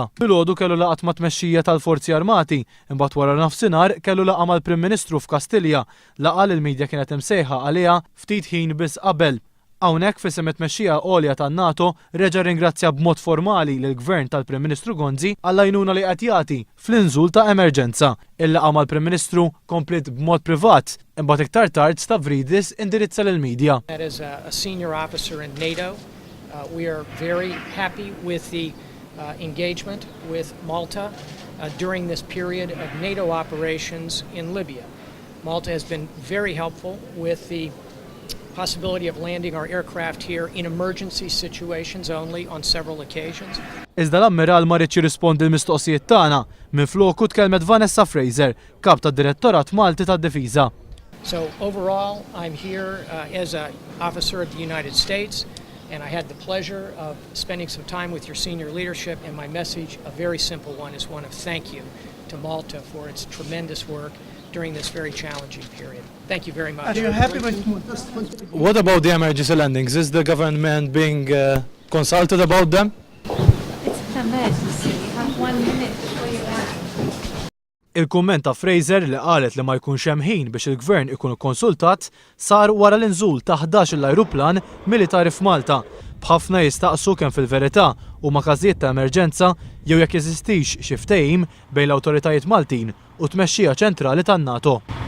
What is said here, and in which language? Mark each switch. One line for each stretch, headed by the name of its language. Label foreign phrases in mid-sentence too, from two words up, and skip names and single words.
Maltese: Filgħodu kellu laqgħa ma' tmexxija tal-Forzi Armati, imbagħad wara nofsinhar kellu laqgħa mal-Prim Ministru f'Kastilja, laqgħa li l-midja kienet imsejħa għaliha ftit ħin biss qabel. Hawnhekk f'isem it-tmexxija għolja tan-NATO reġa' ringrazzja b'mod formali lill-Gvern tal-Prim Ministru Gonzi għall-għajnuna li qed jagħti fl-inżul ta' emerġenza. Il-laqgħa mal-Prim Ministru komplet b'mod privat, imbagħad iktar tard Stavridis indirizza lill-midja.
English: As a senior officer in NATO, we are very happy with the engagement with Malta during this period of NATO operations in Libya. Malta has been very helpful with the possibility of landing our aircraft here in emergency situations only on several occasions.
Maltese: Iżda l-Ammiral ma rridx jirrispondi l-mistoqsijiet tagħna, minfloku tkellmet Vanessa Fraser, kap tad-Direttorat Malti tad-Difiża.
English: So overall, I'm here as an officer of the United States, and I had the pleasure of spending some time with your senior leadership, and my message, a very simple one, is one of thank you to Malta for its tremendous work during this very challenging period. Thank you very much. Are you happy with What about the emergency landings? Is the government being consulted about them? It's an emergency. You have 1 minute before you land.
Maltese: Il-kumment ta' Fraser li qalet li ma jkunx hemm ħin biex il-gvern ikun konsultat sar wara l-inżul ta' 11 l-ajruplan militari f'Malta. B'ħafna jistaqsu kemm fil-verità huma każijiet ta' emerġenza jew jekk jeżistix xi ftehim bejn l-awtoritajiet Maltin u tmexxija ċentrali tan-NATO.